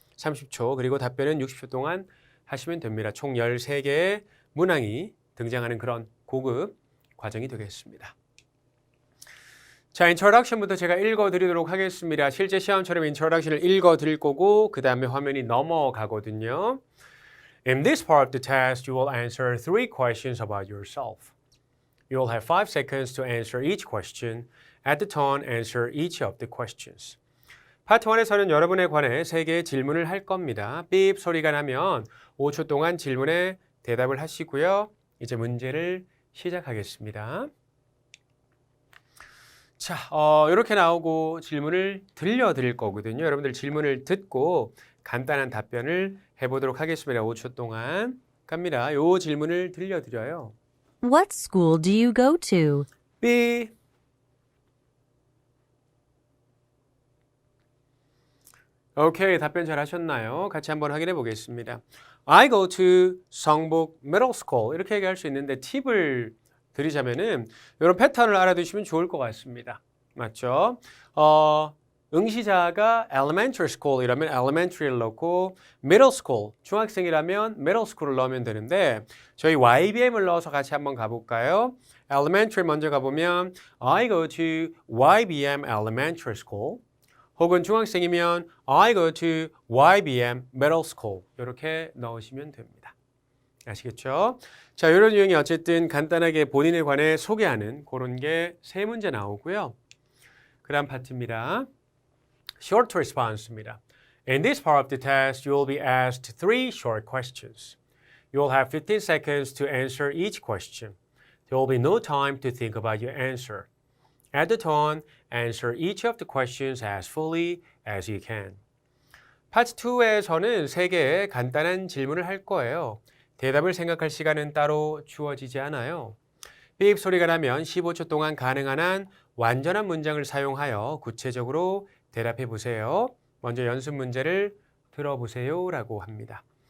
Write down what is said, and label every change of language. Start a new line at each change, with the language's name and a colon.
Korean: 30초, 그리고 답변은 60초 동안 하시면 됩니다. 총 13개의 문항이 등장하는 그런 고급 과정이 되겠습니다. 자, 인트로덕션부터 제가 읽어드리도록 하겠습니다. 실제 시험처럼 인트로덕션을 읽어드릴 거고 그 다음에 화면이 넘어가거든요.
English: In this part of the test, you will answer 3 questions about yourself. You will have 5 seconds to answer each question. At the tone, answer each of the questions.
Korean: 파트 1에서는 여러분에 관해 3개의 질문을 할 겁니다. 삐입 소리가 나면 5초 동안 질문에 대답을 하시고요. 이제 문제를 시작하겠습니다. 자, 이렇게 나오고 질문을 들려드릴 거거든요. 여러분들 질문을 듣고 간단한 답변을 해보도록 하겠습니다. 5초 동안 갑니다. 요 질문을 들려드려요.
English: What school do you go to?
Korean: 삐. 오케이, 답변 잘 하셨나요? 같이 한번 확인해 보겠습니다. I go to 성북 Middle School 이렇게 얘기할 수 있는데 팁을 드리자면은 이런 패턴을 알아두시면 좋을 것 같습니다. 맞죠? 응시자가 elementary school 이라면 elementary를 넣고 middle school 중학생이라면 middle school을 넣으면 되는데 저희 YBM을 넣어서 같이 한번 가볼까요? elementary 먼저 가보면 I go to YBM elementary school 혹은 중학생이면 I go to YBM Middle School 이렇게 넣으시면 됩니다. 아시겠죠? 자, 이런 유형이 어쨌든 간단하게 본인에 관해 소개하는 그런 게 3문제 나오고요. 그 다음 파트입니다.
English: Short Response입니다. In this part of the test, you will be asked 3 short questions. You will have 15 seconds to answer each question. There will be no time to think about your answer. At the tone, answer each of the questions as fully as you can.
Korean: 파트 2에서는 3개의 간단한 질문을 할 거예요. 대답을 생각할 시간은 따로 주어지지 않아요. 삐입 소리가 나면 15초 동안 가능한 한 완전한 문장을 사용하여 구체적으로 대답해 보세요. 먼저 연습 문제를 들어보세요 라고 합니다.